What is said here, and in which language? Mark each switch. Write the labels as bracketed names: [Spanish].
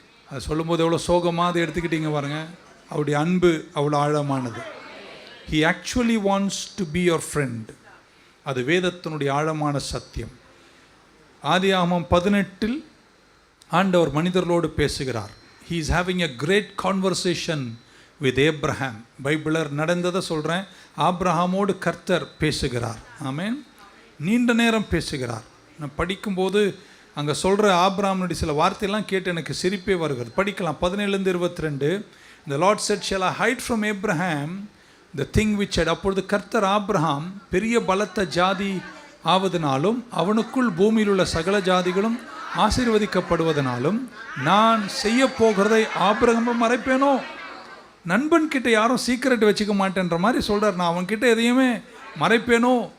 [Tamil] அது சொல்லும்போது எவ்வளோ சோகமாக அதை எடுத்துக்கிட்டீங்க பாருங்க. அவருடைய அன்பு அவ்வளோ ஆழமானது. [English] he actually wants to be your friend. [Tamil] அது வேதத்தினுடைய ஆழமான சத்தியம். ஆதியாகமம் 18 ஆண்டவர் மனிதர்களோடு பேசுகிறார். [English] he is having a great conversation with Abraham. [Tamil] பைபிளர் நடந்ததை சொல்கிறேன். ஆபிரகாமோடு கர்த்தர் பேசுகிறார். ஆமென். நீண்ட நேரம் பேசுகிறார். நான் படிக்கும்போது அங்கே சொல்கிற ஆபிரகாமுடைய சில வார்த்தையெல்லாம் கேட்டு எனக்கு சிரிப்பே வருகிறது. படிக்கலாம். 17-22. [English] The Lord said, shall I hide from Abraham the thing which had. [Tamil] அப்பொழுது கர்த்தர் ஆபிரகாம் பெரிய பலத்த ஜாதி ஆவதனாலும் அவனுக்குள் பூமியில் உள்ள சகல ஜாதிகளும் ஆசீர்வதிக்கப்படுவதனாலும் நான் செய்ய போகிறதை ஆபிரகாமை மறைப்பேனோ? நண்பன் கிட்ட யாரும் சீக்கிரட் வச்சுக்க மாட்டேன்ற மாதிரி சொல்கிறார். நான் அவன்கிட்ட எதையுமே மறைப்பேனோ?